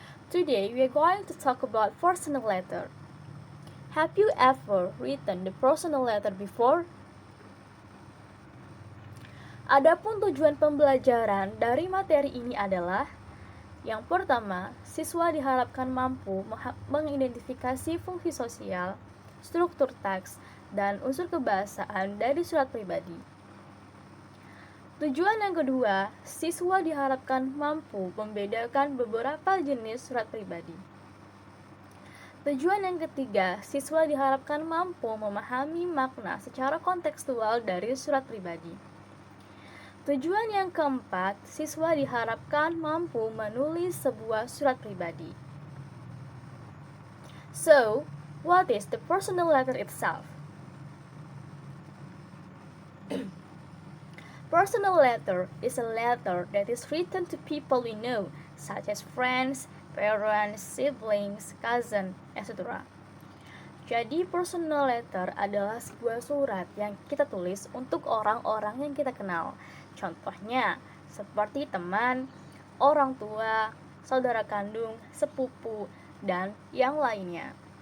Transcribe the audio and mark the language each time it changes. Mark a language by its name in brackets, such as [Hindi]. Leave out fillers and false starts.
[English] Today we are going to talk about personal letter. Have you ever written the personal letter before? [Indonesian] Adapun tujuan pembelajaran dari materi ini adalah: yang pertama, siswa diharapkan mampu mengidentifikasi fungsi sosial, struktur teks, dan unsur kebahasaan dari surat pribadi. Tujuan yang kedua, siswa diharapkan mampu membedakan beberapa jenis surat pribadi. Tujuan yang ketiga, siswa diharapkan mampu memahami makna secara kontekstual dari surat pribadi. Tujuan yang keempat, siswa diharapkan mampu menulis sebuah surat pribadi. [English] So, what is the personal letter itself? Personal letter is a letter that is written to people we know, such as friends, parents, siblings, cousin, etc. [Indonesian] Jadi, personal letter adalah sebuah surat yang kita tulis untuk orang-orang yang kita kenal. Contohnya, seperti teman, orang tua, saudara kandung, sepupu, dan yang lainnya.